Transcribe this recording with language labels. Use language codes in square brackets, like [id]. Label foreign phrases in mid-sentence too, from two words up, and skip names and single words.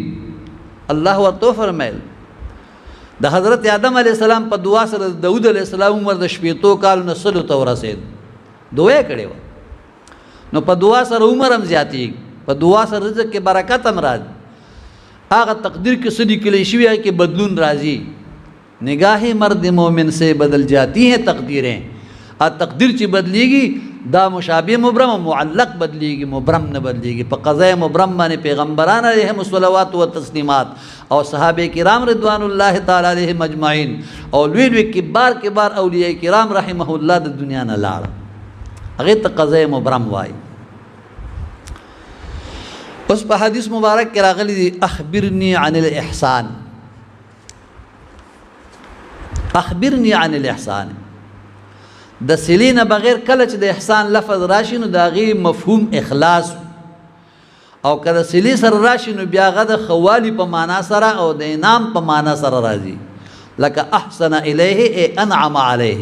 [ps] الله ورته فرمایل د حضرت آدم [ar] علیه السلام [ps] په دعا سره داود [ar] علیه السلام [ps] عمر د 80 کال نسل ته ورسید. دعا کړې و نو په دعا سره عمر هم زیاتی، په دعا سره رزق کې برکت هم راځي هغه تقدیر کې څه لیکلی شوي هغې کې بدلون راځي. [ur] نگاہ مرد مومن سے بدل جاتی ہیں تقدیریں. [ps] تقدیر چې بدلیږي دا مشابه مبرم او معلق بدلیږي، مبرم نه بدلیږي. په قضاء مبرم باندې پیغمبران [ar] علیهم الصلوات و تسلیمات [ps] او صحابه کرام [ar] رضوان الله تعالی علیهم اجمعین [ps] او لوی لوی کبار اولیاء کرام [ar] رحمه الله [ps] د دنیا نه لاړه، هغې ته قضاء مبرم وایي. اوس په حدیث مبارک کې راغلی دی [ar] اخبرنی عن الاحسان. اخبرنی عن الاحسان. [ps] د صلې نه بغیر کله چې د احسان لفظ راشي نو د هغې مفهوم اخلاص، او که د صلې سره راشي نو بیا هغه د خوالي په معنا سره او د انعام په معنا سره راځي. [ar] لکه احسن الیه ای انعم علیه.